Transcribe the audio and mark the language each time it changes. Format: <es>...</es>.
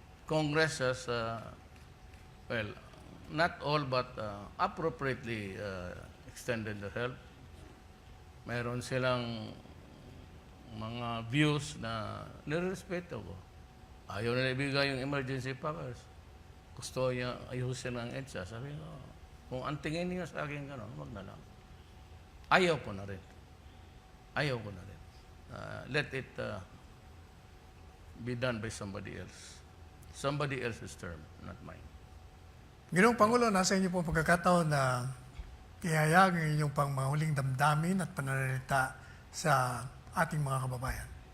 <en>Congress has, well, not all but appropriately extended the help.</en> <tl>Mayroon silang mga views na nirespeto ko. Ayaw na ibigay yung emergency powers. Gusto niya ayusin ang EDSA. Sabi ko, kung ang tingin niyo sa akin gano'n, wag na lang. Ayaw ko na rin. Ayaw ko na rin.</tl> <en>Let it be done by somebody else. Somebody else's term, not mine.</en> <tl>Ginoong Pangulo, nasa inyo po pagkakataon na ihayag ang inyong pang mga huling damdamin at pananalita sa ating mga kababayan.</tl>